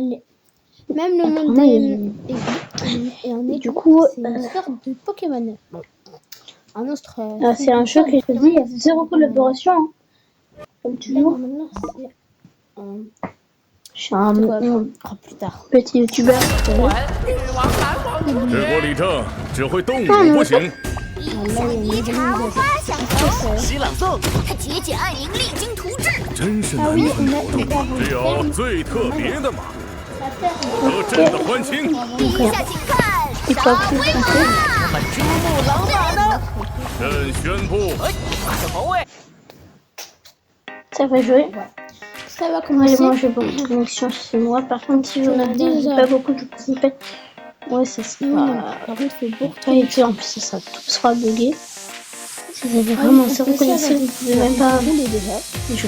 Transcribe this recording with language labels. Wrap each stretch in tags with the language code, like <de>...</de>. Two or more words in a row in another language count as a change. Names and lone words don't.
<fr>Même le monde des et on est du coup, c'est une sorte de Pokémon. Bon. Un autre. C'est un jeu que je te dis, il y a zéro collaboration. Hein. Comme toujours. Maintenant, c'est je suis un plus tard. petit youtubeur.</fr> <zh>治国理政，只会动武不行。诗朗诵，节俭爱民，励精图治。真是难得，只有最特别的马，得朕的欢心。陛下请看，赏威马。那么支部老马呢？朕宣布，马上防卫。</zh> <fr>Ça va jouer. Ça va commencer. Moi, j'ai beaucoup de connexion chez moi. Par contre, si j'en ai pas beaucoup de connexion, ouais, ça sera. Par contre, il faut beaucoup. Et puis en plus, ça sera, tout sera bugué. Si vous avez vraiment zéro connexion, vous pouvez même pas jouer.</fr>